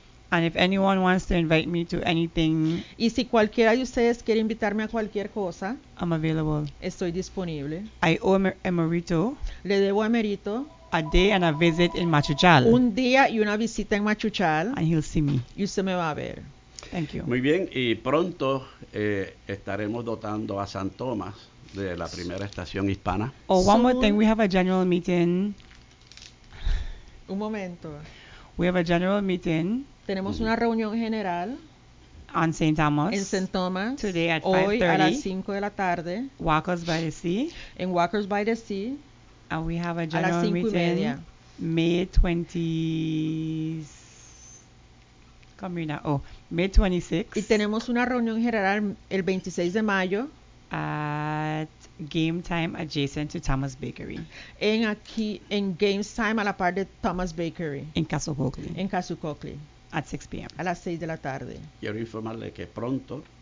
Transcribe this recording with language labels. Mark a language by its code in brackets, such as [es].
[en] And if anyone wants to invite me to anything. [es] Y si cualquiera de ustedes quiere invitarme a cualquier cosa. [en] I'm available. [es] Estoy disponible. [en] I owe Emerito. [es] Le debo a Emerito. [en] A day and a visit in Machuchal. [es] Un día y una visita en Machuchal. [en] And he'll see me. [es] Y usted me va a ver. [en] Thank you. [es] Muy bien, y pronto estaremos dotando a San Tomás de la primera estación hispana. [en] Oh, one more thing, we have a general meeting. [es] Un momento. [en] We have a general meeting. [es] Tenemos una reunión general. [en] On St. Thomas. [es] En St. Thomas. [en] Today at [es] 5:30. Hoy a las 5 de la tarde. [en] Walkers by the Sea. [es] En Walkers by the Sea. [en] And we have a general meeting May 26th. [es] Y tenemos una reunión general el 26 de mayo. [en] At Game Time adjacent to Thomas Bakery. [es] En aquí, en Game Time a la par de Thomas Bakery. En Castle Coakley. En Castle Coakley. [en] At 6 p.m. [es] A las 6 de la tarde. Quiero informarle que pronto.